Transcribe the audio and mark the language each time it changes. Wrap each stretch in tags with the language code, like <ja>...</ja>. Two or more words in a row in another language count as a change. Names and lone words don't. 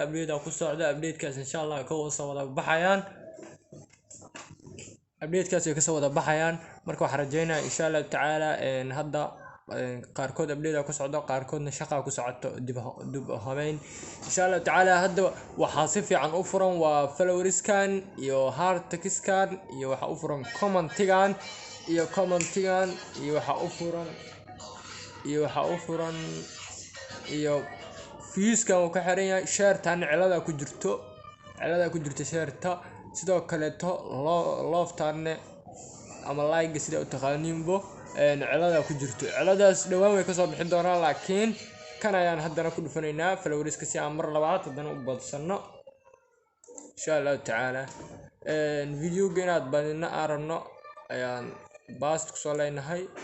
<so>update ku socda update-kaas insha Allah ka soo wada baxayaan update-kaas ay ka soo wada baxayaan marka waxaan rajaynayaa insha Allah taala hadda qaarkood update ku socdo qaarkoodna shaqa ku socoto dib habeyn insha Allah taala hadda waxa si fiican u furan waa followers-kan iyo</so> <en>heart text-kan</en> <so>iyo waxa u furan comment-gan iyo waxa u furan iyo views-kan uu ka xiran yahay share-tan cilada ku jirto share-ta sidoo kale</so> <en>to love-tan</en> <so>ama like sida u taqaaniinbo cilada ku jirto ciladaas dhawaan way ka soo bixin doonaa laakiin kan ayaan haddana ku dhufanaynaa followers-ka si aan mar labaad haddana u badsano insha Allah taala video-ga inaad badina aragno ayaan bast ku soo leenahay</so>